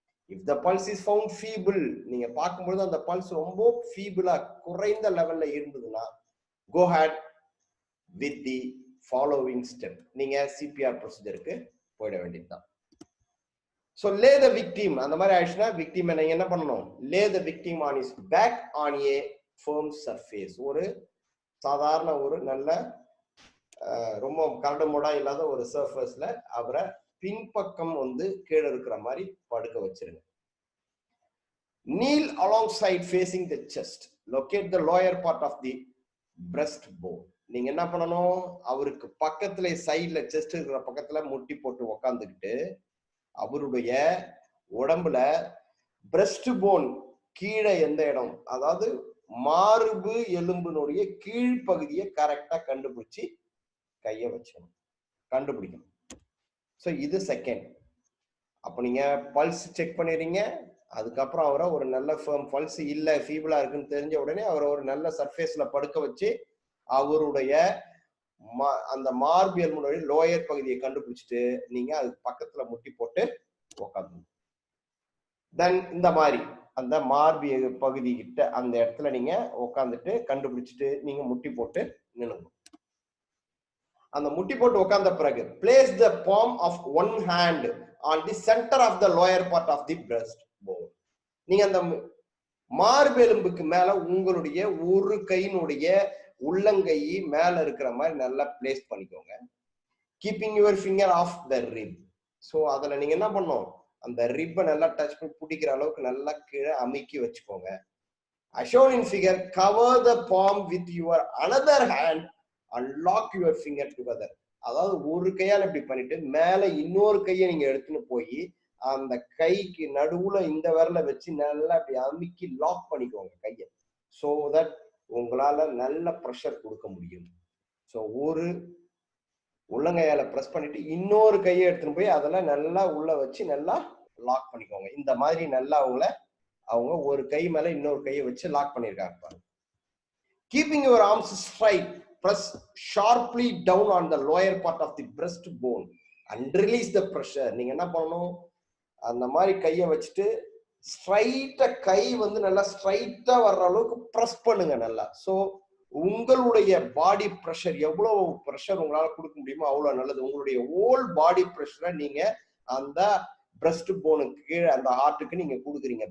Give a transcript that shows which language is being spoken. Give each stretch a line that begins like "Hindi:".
English: If the pulse is found feeble,
Tamil: நீங்க பார்க்கும்போது அந்த பல்ஸ் ரொம்ப ஃபீபிளா குறைந்த லெவல்ல இருந்ததுன்னா
English: go ahead with the following step.
Tamil: நீங்க சிபிஆர் ப்ரொசீஜருக்கு போயிட வேண்டியதுதான்.
English: So lay the victim.
Tamil: அந்த மாதிரி ஆயிடுச்சுன்னா victim நீங்க என்ன பண்ணணும்?
English: Lay the victim on his back on a firm surface.
Tamil: ஒரு சாதாரண ஒரு நல்ல ரொம்ப கரடுமுரடா இல்லாத ஒரு சர்ஃபேஸ்ல அவரை பின்பக்கம் கீழே இருக்கிற மாதிரி படுக்க வச்சிருங்க.
English: Kneel alongside facing the chest. Locate the lower part of the breastbone.
Tamil: நீங்க என்ன பண்ணணும்? அவருக்கு பக்கத்துல சைட்ல செஸ்ட் இருக்கிற பக்கத்துல முட்டி போட்டு உக்காந்துக்கிட்டு அவருடைய உடம்புல பிரஸ்ட் போன் கீழே எந்த இடம், அதாவது மார்பு எலும்பினுடைய கீழ்ப்பகுதியை கரெக்டா கண்டுபிடிச்சு கைய வச்சிடணும், கண்டுபிடிக்கணும். ஸோ இது செகண்ட். அப்போ நீங்க பல்ஸ் செக் பண்ணிடுறீங்க. அதுக்கப்புறம் அவரை ஒரு நல்ல பல்ஸ் இல்லை ஃபீபிளா இருக்குன்னு தெரிஞ்ச உடனே அவரை ஒரு நல்ல சர்ஃபேஸ்ல படுக்க வச்சு அவருடைய அந்த மார்பு எலும்புடைய லோயர் பகுதியை கண்டுபிடிச்சிட்டு நீங்க அதுக்கு பக்கத்துல முட்டி போட்டு உக்காந்து தென் இந்த மாதிரி அந்த மார்பு பகுதி கிட்ட அந்த இடத்துல நீங்க உக்காந்துட்டு கண்டுபிடிச்சிட்டு நீங்க முட்டி போட்டு நின்னுங்க. அந்த முட்டி போட்டு உட்கார்ந்த பிறகு
English: place the palm of one hand on the center of the lower part of the breastbone.
Tamil: நீங்க அந்த மார்பு எலும்புக்கு மேல உங்களுடைய ஒரு கையினுடைய உள்ளங்கை மேல இருக்கிற மாதிரி நல்லா பிளேஸ் பண்ணிக்கோங்க.
English: Keeping your finger off the rib.
Tamil: So அதுல நீங்க என்ன பண்ணணும்? அந்த ரிப்பை நல்லா டச் பண்ணி பிடிக்கிற அளவுக்கு நல்லா கீழே அமுக்கி வச்சுக்கோங்க.
English: As shown in figure, cover the palm with your another hand and lock your finger together.
Tamil: அதாவது ஒரு கையால இப்படி பண்ணிட்டு மேல இன்னொரு கையை நீங்க எடுத்துன்னு போய் அந்த கைக்கு நடுவுல இந்த விரல வச்சு நல்லா அப்படி அமுக்கி லாக் பண்ணிக்கோங்க கையை. சோ தட் உங்களால நல்ல ப்ரெஷர் கொடுக்க முடியும். சோ ஒரு உள்ளங்கையால பிரஸ் பண்ணிட்டு இன்னொரு கையை எடுத்துன்னு போய் அதெல்லாம் நல்லா உள்ள வச்சு நல்லா லாக் பண்ணிக்கோங்க. இந்த மாதிரி நல்லா அவங்க ஒரு கை மேல இன்னொரு கையை வச்சு லாக் பண்ணிருக்காங்க.
English: Keeping your arms straight, press sharply down on the lower part of the breastbone and release the pressure.
Tamil: நீங்க என்ன பண்ணணும், அந்த மாதிரி கையை வச்சுட்டு ஸ்ட்ரைட்டா கை நல்லா ஸ்ட்ரைட்டா வர்ற அளவுக்கு பிரஸ் பண்ணுங்க நல்லா. சோ உங்களுடைய பாடி பிரஷர் எவ்வளவு பிரஷர் உங்களால கொடுக்க முடியுமோ அவ்வளவு நல்லது. உங்களுடைய ஹோல் பாடி பிரஷரை நீங்க அந்த பிரஸ்ட் போனுக்கு கீழே அந்த ஹார்ட்டுக்கு நீங்க கொடுக்குறீங்க.